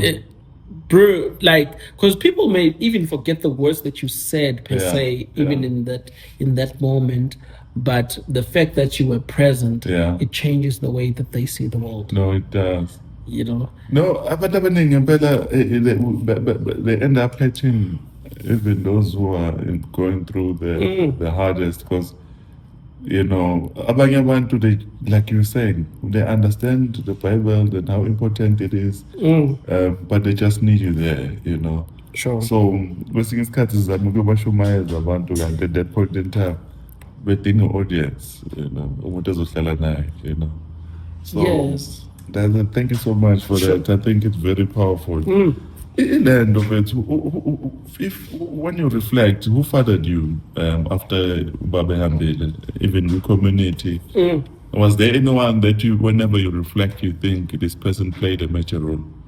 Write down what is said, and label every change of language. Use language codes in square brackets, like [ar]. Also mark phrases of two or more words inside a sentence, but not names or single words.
[en] Bro, because people may even forget the words that you said per se, even in that moment. But the fact that you were present, it changes the way that they see the world. No, it does. No, but they end up catching even those who are going through the hardest, because [zu] abanye abantu, [en] they, like you were saying, they understand the Bible and how important it is, but they just need you there, Sure. [zu] So kwesinye isikhathi sizama ukubashumayeza abantu kanti [en] at that point in time [zu] bedinga audience, umuntu ezohlala naye, [en] So yes. Thank you so much for that. I think it's very powerful. In the end of it, when you reflect, who fathered you after Baba Hambile, even with community? Was there anyone that whenever you reflect, you think this person played a major role?